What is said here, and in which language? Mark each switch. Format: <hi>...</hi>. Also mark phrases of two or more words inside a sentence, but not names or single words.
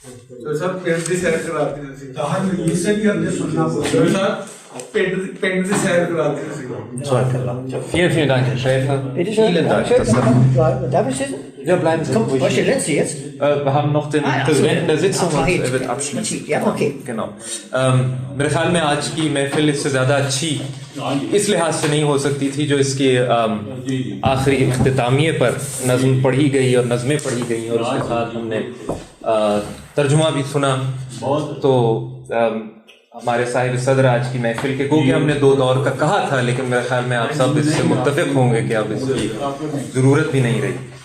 <de>Vielen, vielen Dank, Herr Schäfer. Bitte schön. Vielen Dank. Das Darf ich sitzen? ja, bleiben Sie ruhig. Was ist der letzte jetzt? Wir haben noch den Präsidenten der Sitzung und Fahid. er wird abschließen. Ja, okay.</de> <ur>genau میرے خیال میں آج کی محفل اس سے زیادہ اچھی اس لحاظ سے نہیں ہو سکتی تھی جو اس کے آخری اختتامیے پر نظم پڑھی گئی اور نظمیں پڑھی گئی اور اس کے ساتھ ہم نے ترجمہ بھی سنا تو ہمارے صاحب صدر آج کی محفل کے گو کہ ہم نے دو دور کا کہا تھا لیکن میرے خیال میں آپ سب اس سے متفق ہوں گے کہ اب اس کی ضرورت بھی نہیں رہی</ur>